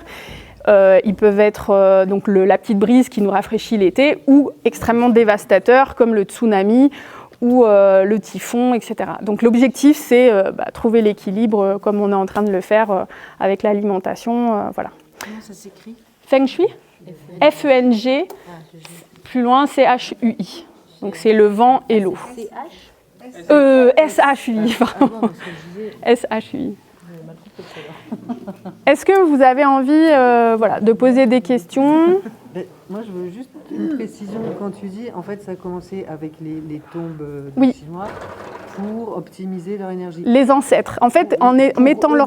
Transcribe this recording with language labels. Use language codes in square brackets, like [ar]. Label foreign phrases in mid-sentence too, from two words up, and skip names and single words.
[fr] Ils peuvent être donc la petite brise qui nous rafraîchit l'été, ou extrêmement dévastateurs, comme le tsunami ou le typhon, etc. Donc l'objectif, c'est trouver l'équilibre, comme on est en train de le faire avec l'alimentation. Voilà. Comment ça s'écrit? Feng Shui, F-E-N-G, plus loin, C-H-U-I. Donc c'est le vent et l'eau. S-H-U-I, pardon. S-H-U-I. Est-ce que vous avez envie de poser des questions? Moi, je veux juste une précision. Quand tu dis, en fait, ça a commencé avec les tombes chinois pour optimiser leur énergie. Les ancêtres. En fait, mettant leur...